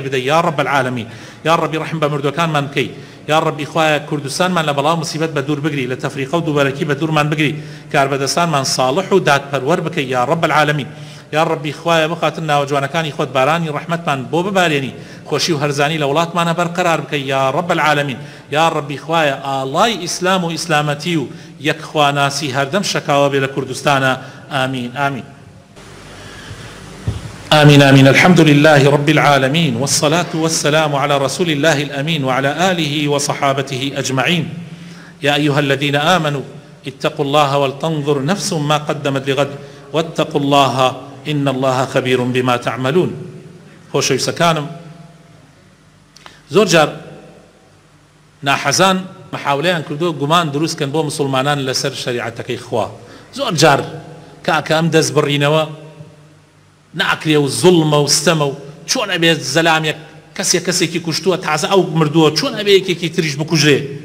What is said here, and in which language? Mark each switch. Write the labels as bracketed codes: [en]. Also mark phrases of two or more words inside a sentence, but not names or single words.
[ckb] بدەی [ar] یا ڕەب العالەمین [ckb] یا ڕەبی ڕەحم بە مردوەکانمان بکەی یا ڕەبی خوایە کوردستانمان لە بەڵاو موسیبەت بە دوور بگری لە تەفریقە و دووبەرەکی بە دوورمان بگری کاربەدەستانمان صالح و دادپەروەر بکەی [ar] یا ڕەب العالەمین [ckb] یا ڕەبی خوایە بخاتن ناو جوانەکانی خۆت بارانی ڕەحمەتمان بۆ ببارێنی خۆشی و هەرزانی لە وڵاتمانە بەرقەرار بکەی [ar] یا ڕەب العالەمین [ckb] یا ڕەبی خوایە ئاڵای ئیسلام و ئیسلامەتی و یەکخواناسی هەردەم شەکاوە بێ لە کوردستانە [ar] آمین آمین آمين آمين الحمد لله رب العالمين والصلاة والسلام على رسول الله الأمين وعلى آله وصحابته أجمعين يا أيها الذين آمنوا اتقوا الله ولتنظر نفس ما قدمت لغد واتقوا الله إن الله خبير بما تعملون [ckb] خۆشەویستەکانم سكانم زۆر جار ناحەزان محاولەیان کردووە گومان دروستکەن بۆ مسلمانان لەسەر شریعەتەکەی خوا زۆر جار کاکە ئەم دەست بڕینەوە ناکرێ و زوڵمە و ستەمە و چۆن ئەبێت زەلامێک کەسێکی کوشتووە تازە ئەو مردووە چۆن ئەبێ یەکێکی تریش بکوژێ